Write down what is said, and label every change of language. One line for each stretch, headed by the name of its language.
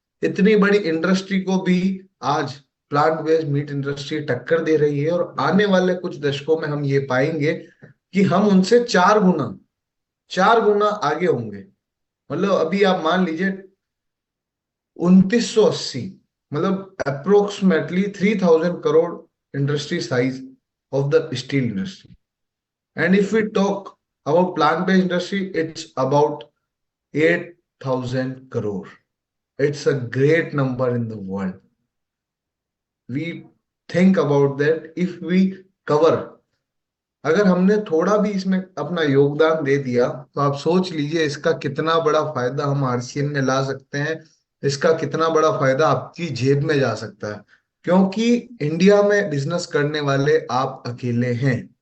Hindi: इतनी बड़ी इंडस्ट्री को भी आज प्लांट बेस्ड मीट इंडस्ट्री टक्कर दे रही है, और आने वाले कुछ दशकों में हम ये पाएंगे कि हम उनसे 4 गुना आगे होंगे. मतलब अभी आप मान लीजिए 2980, मतलब approximately 3000 crore industry size
English: of the steel industry. And if we talk about plant-based industry, it's about 8,000 crore. It's a great number in the world. We think about that. If we cover,
Hindi: अगर हमने थोड़ा भी इसमें अपना योगदान दे दिया तो आप सोच लीजिए इसका कितना बड़ा फायदा हम RCN में ला सकते हैं, इसका कितना बड़ा फायदा आपकी जेब में जा सकता है. क्योंकि इंडिया में बिजनेस करने वाले आप अकेले हैं.